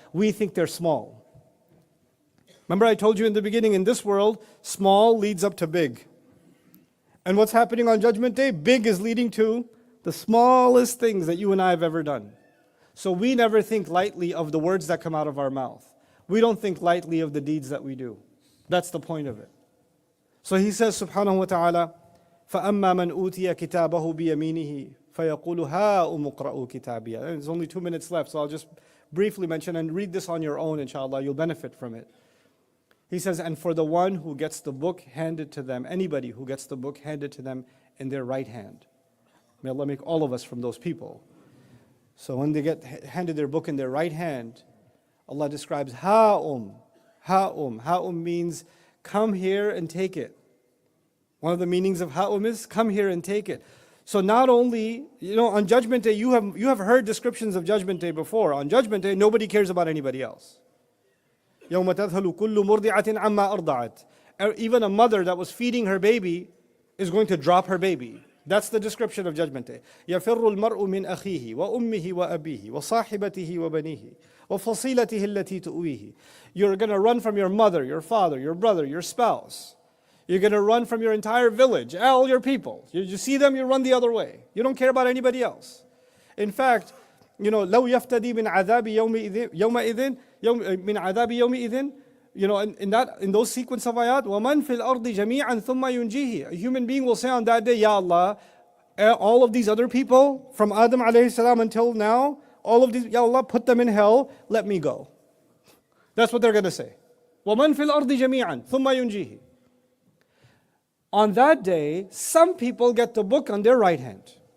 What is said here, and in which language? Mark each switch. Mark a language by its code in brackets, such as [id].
[en] We think they're small. Remember I told you in the beginning, in this world, small leads up to big. And what's happening on Judgment Day? Big is leading to the smallest things that you and I have ever done. So we never think lightly of the words that come out of our mouth. We don't think lightly of the deeds that we do. That's the point of it. So he says, [ar] subhanahu wa ta'ala, فَأَمَّا مَنْ أُوتِيَ كِتَابَهُ بِيَمِينِهِ فَيَقُولُ هَاؤُمُ اقْرَءُوا كِتَابِيَهْ. [en] There's only 2 minutes left, so I'll just briefly mention and read this on your own, inshallah. You'll benefit from it. He says, and for the one who gets the book handed to them, anybody who gets the book handed to them in their right hand. May Allah make all of us from those people. So when they get handed their book in their right hand, Allah describes ha'um. Ha'um means come here and take it. One of the meanings of ha'um is come here and take it. So not only, on Judgment Day, you have heard descriptions of Judgment Day before. On Judgment Day, nobody cares about anybody else. [ar] يَوْمَ تَذْهَلُ كُلُّ مُرْضِعَةٍ عَمَّا أَرْضَعَتْ. [en] Even a mother that was feeding her baby is going to drop her baby. That's the description of Judgment Day. [ar] يَفِرُّ الْمَرْءُ مِنْ أَخِيهِ وَأُمِّهِ وَأَبِيهِ وَصَاحِبَتِهِ وَبَنِيهِ وَفَصِيلَتِهِ الَّتِي تُؤْوِيهِ. [en] You're going to run from your mother, your father, your brother, your spouse. You're going to run from your entire village, all your people. You see them, you run the other way. You don't care about anybody else. In fact, [ar] لو يفتدي من عذاب يومئذ من عذاب يومئذ, [en] in those sequence of ayat, [ar] وَمَنْ فِي الْأَرْضِ جَمِيعًا ثُمَّ يُنْجِيهِ. [en] A human being will say on that day, Ya Allah, all of these other people, from Adam alayhi salam until now, all of these, Ya Allah, put them in hell, let me go. That's what they're going to say. [ar] وَمَنْ فِي الْأَرْضِ جَمِيعًا ثُمَّ يُنْجِيهِ. [en] On that day, some people get the book on their right hand.